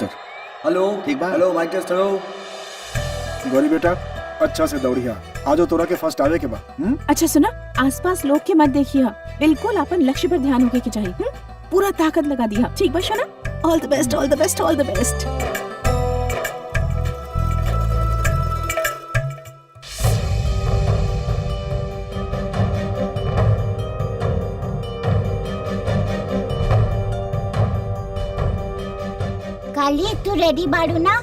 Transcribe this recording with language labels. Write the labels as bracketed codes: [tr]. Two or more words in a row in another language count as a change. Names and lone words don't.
[bho] जी सर। हेलो ठीक बा। [en] Hello mic test. Hello [bho] गौरी बेटा अच्छा से दौड़िया। आजो तोरा के फर्स्ट आवे के बा। अच्छा सुना, आसपास लोग के मत देखिए, बिल्कुल अपन लक्ष्य पर ध्यान होके के चाहिए। पूरा ताकत लगा दिया, ठीक बा शोना? [en] All the best, all the best, all the best. [bho] काली तू रेडी बाड़ू ना?